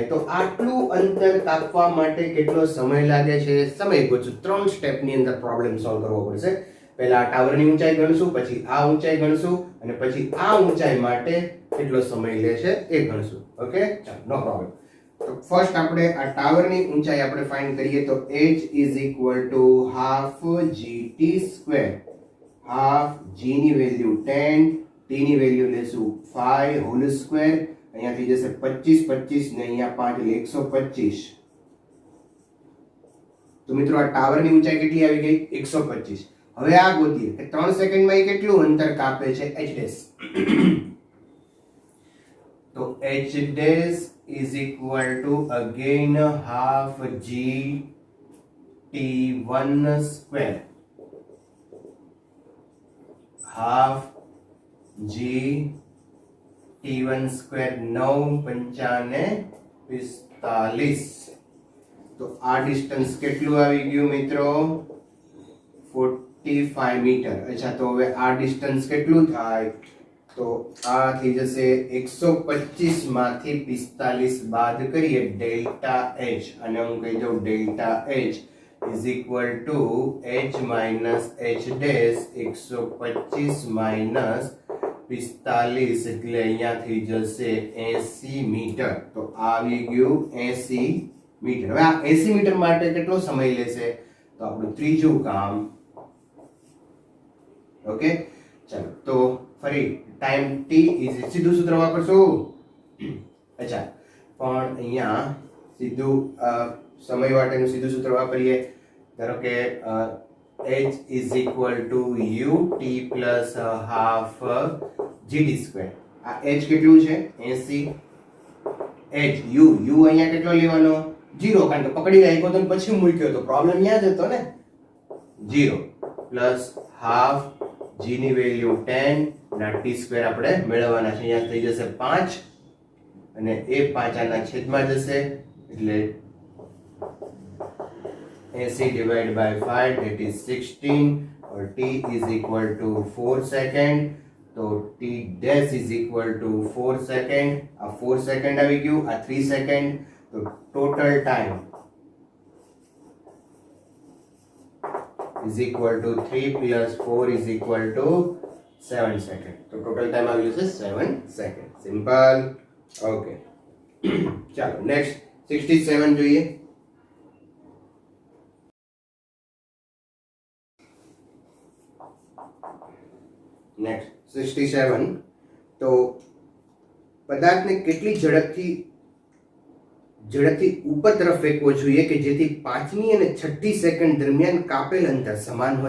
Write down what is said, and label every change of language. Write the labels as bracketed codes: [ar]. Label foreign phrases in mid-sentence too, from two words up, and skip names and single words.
[gu] તો આટલું અંતર કાપવા માટે કેટલો સમય લાગે છે, સમય ગોતશું. 3 સ્ટેપની અંદર પ્રોબ્લેમ સોલ્વ કરવો પડશે. પહેલા ટાવરની ઊંચાઈ ગણશું, પછી આ ઊંચાઈ ગણશું અને પછી આ ઊંચાઈ માટે કેટલો સમય લે છે એ ગણશું. ઓકે, ચાલો, નો પ્રોબ્લેમ. તો ફર્સ્ટ આપણે આ ટાવરની ઊંચાઈ આપણે ફાઇન્ડ કરીએ તો [en] h is equal to half gt². [gu] હાફ g ની વેલ્યુ 10, t ની વેલ્યુ લેશું 5 હોલ સ્ક્વેર. અહીંયા થઈ જશે 25 25 ને અહીંયા 5 એટલે 125. તો મિત્રો આ ટાવરની ઊંચાઈ કેટલી આવી ગઈ? 125. હવે આ ગોતીએ કે 3 સેકન્ડમાં એ કેટલું અંતર કાપે છે h'. [en] तो h dash is equal to again half g t1 square, half g t1 square 9 पंचाने 45. [gu] તો આ ડિસ્ટન્સ કેટલું આવી ગયું મિત્રો? 45 મીટર. અચ્છા, તો હવે આ ડિસ્ટન્સ કેટલું થાય? તો આ થઈ જશે 125 માંથી 45 બાદ કરીએ ડેલ્ટા h, અને હું કહી દઉં ડેલ્ટા h [en] is equal to h minus h dash 125 minus 45 [gu] એટલે અહીંયા થઈ જશે 80 મીટર. તો આવી ગયું 80 મીટર. હવે આ 80 મીટર માટે કેટલો સમય લેશે? તો આપણું ત્રીજું કામ. ઓકે, ચાલો તો ફરી ટાઈમ t ઇઝ સીધું સૂત્ર વાપરશું. અચ્છા, પણ અહીંયા સીધું સમય માટેનું સીધું સૂત્ર વાપરીએ. ધારો કે [en] h is equal to ut plus half gd square. [gu] આ h કેટલું છે? 80. h u અહીંયા કેટલો લેવાનો? 0, કારણ કે પકડી રાખ્યો તો પછી મૂક્યો તો પ્રોબ્લેમ યાદ હતો ને. 0 પ્લસ હાફ g ની વેલ્યુ 10 ના t સ્ક્વેર આપણે મેળવવાના છે. અહીંયા થઈ જશે 5 અને એ 5 આના છેદમાં જશે એટલે [en] 80 divided by 5 that is 16 or t is equal to 4 second. तो t dash is equal to 4 second. [gu] आ 4 second આવી ગયું, આ 3 second. [en] तो total time is equal to 3 plus 4 is equal to 7 second. तो total time [gu] આવી જશે [en] 7 second. Simple. Okay. [gu] ચાલો next 67 જોઈએ. નેક્સ્ટ 67. તો પદાર્થને કેટલી ઝડપથી ઉપર તરફ ફેંકવો જોઈએ કે જેથી 5મી અને 6ઠી સેકન્ડ દરમિયાન કાપેલ અંતર સમાન હોય?